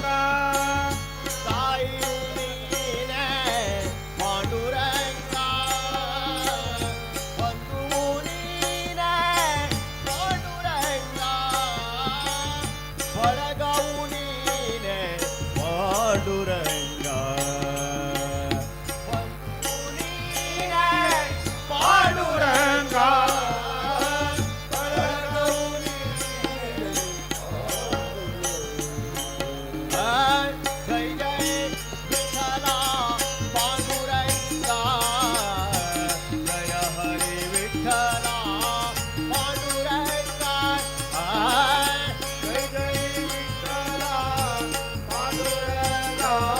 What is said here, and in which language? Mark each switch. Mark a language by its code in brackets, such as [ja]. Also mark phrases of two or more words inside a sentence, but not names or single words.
[kn] ತಾಯಿಯು ನೀನೇ ಪಾಂಡುರಂಗ ಬಂಧುವು ನೀನೇ ಪಾಂಡುರಂಗ ಬಳಗವು ನೀನೇ ಪಾಂಡುರಂಗ ಬಂಧುವು ನೀನೇ ಪಾಂಡುರಂಗ ಬಳಗವು ನೀನೇ [mr] जय जय विठ्ठला पांडुरंगा जय हरी विठ्ठला पांडुरंगा जय जय विठ्ठला पांडुरंगा